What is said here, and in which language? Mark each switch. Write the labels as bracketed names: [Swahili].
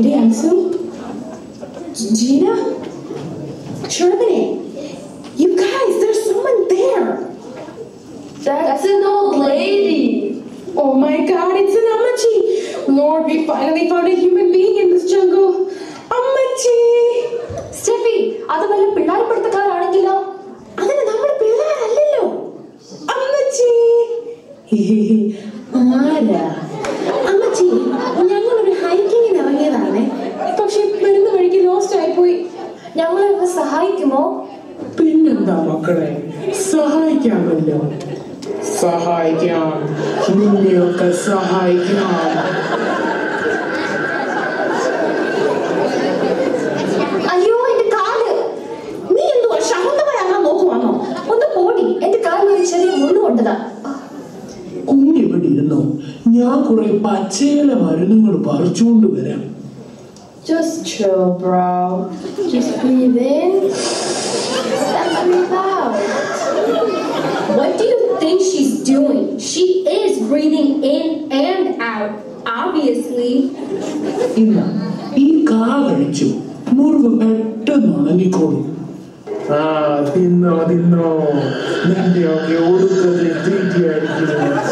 [Malayalam] എടി [English] Ansu, Jeena, Shervini, you guys, there's someone there. That's an old lady. Oh my God, it's an Ammachi. Lord, we finally found a human being in this jungle. Ammachi. [Malayalam] Steffi, അത് വല്ല പിള്ളേർപ്പെടുത്തക്കാരാണെങ്കിലോ? അതിന് നമ്മുടെ പിള്ളേരല്ലല്ലോ. അമ്മച്ചി. ആരാ? അമ്മച്ചി, ഞങ്ങളൊരു ഹൈക്കിങ്ങിന് ഇറങ്ങിയതാണ്. പക്ഷെ വരുന്ന വഴിക്ക് ലോസ്റ്റ് ആയിപ്പോയി. ഞങ്ങളെ ഒന്ന് സഹായിക്കുമോ? പിന്നെന്താ മക്കളെ, സഹായിക്കാമല്ലോ. സഹായിക്കാം, നിന്നെയൊക്കെ സഹായിക്കാം. അയ്യോ, എന്റെ കാല്. നീ എന്തുവാ ശകുന്തളയാകാൻ നോക്കുവാണോ? ഒന്ന് പോടി, എന്റെ കാലിൽ ഒരു ചെറിയ മുള്ളു കൊണ്ടതാ. കുഞ്ഞിവിടെ ഇരുന്നോ, ഞാൻ കുറെ പച്ചയില മരുന്നുകൾ പറിച്ചുകൊണ്ട് വരാം. [English] Just chill, bro. Just breathe in and breathe out. What do you think she's doing? She is breathing in and out. out, obviously. [Malayalam] ഇന്ന് ഈ കാ കഴിച്ചു മുറിവ് പെട്ടെന്ന് ഉണങ്ങിക്കോളും. ആ തിന്നോ തിന്നോ, നിന്റെയൊക്കെ ഒടുക്കത്തിൽ തീറ്റിയായിരിക്കും.